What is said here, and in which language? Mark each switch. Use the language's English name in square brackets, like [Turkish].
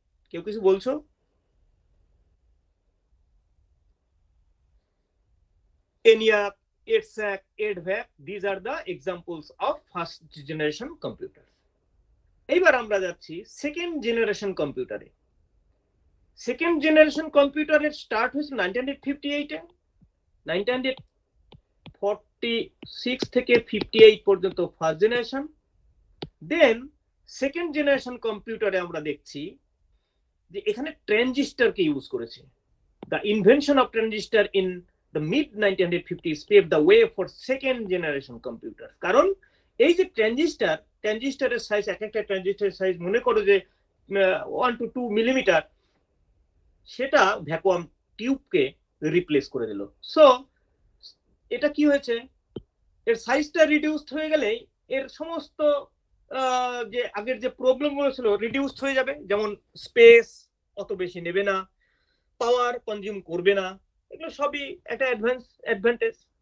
[Bangla] কেউ কিছু বলছো? [English] ENIAC, APCRGC, ADVAC, these are the examples of first generation computer. [Bangla] এইবার আমরা যাচ্ছি সেকেন্ড জেনারেশন কম্পিউটারে। সেকেন্ড জেনারেশন কম্পিউটারের স্টার্ট হয়েছে 1958-এ। 1946 থেকে 58 পর্যন্ত first generation. Then second generation কম্পিউটারে আমরা দেখছি যে এখানে ট্রানজিস্টরকে ইউজ করেছে। [English] The invention of transistor in the mid 1950s paved the way for second generation computers. [Bangla] কারণ এই যে ট্রানজিস্টরের সাইজ, এক একটা ট্রানজিস্টরের সাইজ মনে করো যে 1 to 2 মিলিমিটার, সেটা ভ্যাকুয়াম টিউবকে রিপ্লেস করে দিল। সো এটা কি হয়েছে, এর সাইজটা রিডিউসড হয়ে গেলে এর সমস্ত যে আগের যে প্রবলেমগুলো ছিল রিডিউসড হয়ে যাবে, যেমন স্পেস অত বেশি নেবে না, পাওয়ার কনজিউম করবে না, এগুলো সবই একটা অ্যাডভান্টেজ।